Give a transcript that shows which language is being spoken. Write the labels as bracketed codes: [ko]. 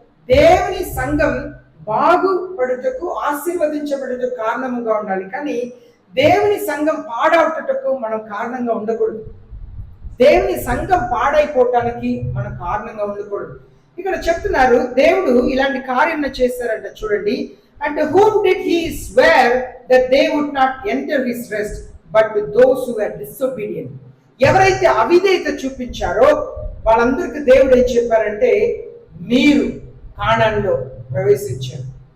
[te] దేవుని సంఘం బాగుపడుటకు, ఆశీర్వదించబడుటకు కారణముగా ఉండాలి, కానీ దేవుని సంఘం పాడవుటకు మనం కారణంగా ఉండకూడదు. దేవుని సంఘం పాడైపోవటానికి మనం కారణంగా ఉండకూడదు. ఇక్కడ చెప్తున్నారు, దేవుడు ఇలాంటి కార్యం చేస్తారంట. [en] చూడండి, and whom did he swear that they would not enter his rest but to those who were disobedient. [te] ఎవరైతే అవిధేయత చూపించారో వాళ్ళందరికీ దేవుడు ఏం చెప్పారంటే, మీరు కానానులో ప్రవేశించారు.